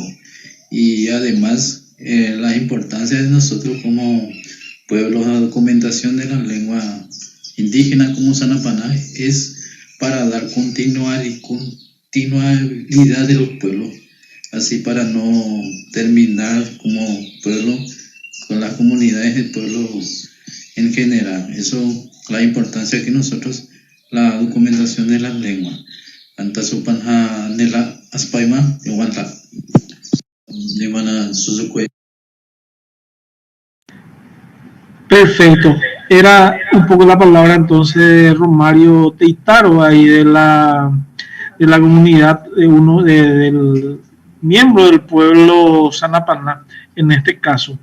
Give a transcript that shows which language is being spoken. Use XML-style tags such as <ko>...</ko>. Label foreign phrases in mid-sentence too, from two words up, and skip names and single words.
<es>Y además la importancia de nosotros como pueblos, la documentación de la lengua indígena como Sanapaná es para dar continuidad de los pueblos, así para no terminar como pueblo con las comunidades del pueblo en general. Eso, la importancia que nosotros, la documentación de las lenguas.</es> <spn>Antasupanha nela aspaima iguanta limana suzukue.</spn> <es>Perfecto. Era un poco la palabra entonces de Romario Teitaro, ahí de la comunidad, del miembro del pueblo Sanapaná, en este caso.</es>